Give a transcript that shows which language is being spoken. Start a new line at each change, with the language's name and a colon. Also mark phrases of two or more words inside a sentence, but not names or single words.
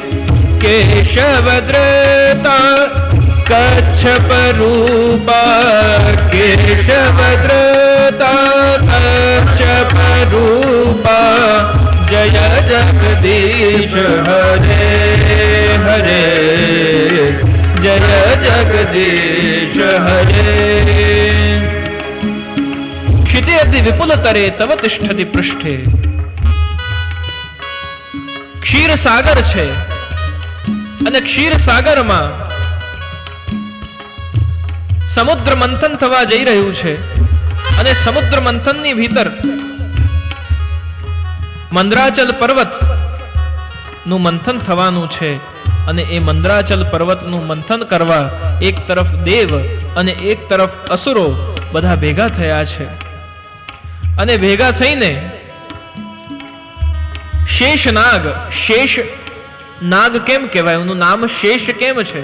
Sanskrit: केशवद्रता कच्छप रूपा, केशवद्रता कच्छप रूपा, जय जगदीश हरे हरे, जय जगदीश हरे. क्षितिरति विपुलतरे तव तिष्ठति पृष्ठे.
Gujarati: ક્ષીર સાગર છે અને ક્ષીર સાગરમાં સમુદ્ર મંથન થવા જઈ રહ્યું છે અને સમુદ્ર મંથનની ભીતર મંદરાચલ પર્વત નું મંથન થવાનું છે અને એ મંદરાચલ પર્વતનું મંથન કરવા એક તરફ દેવ અને એક તરફ અસુરો બધા ભેગા થયા છે અને ભેગા થઈને શેષ નાગ, શેષ નાગ કેમ કહેવાય, એનું નામ શેષ કેમ છે?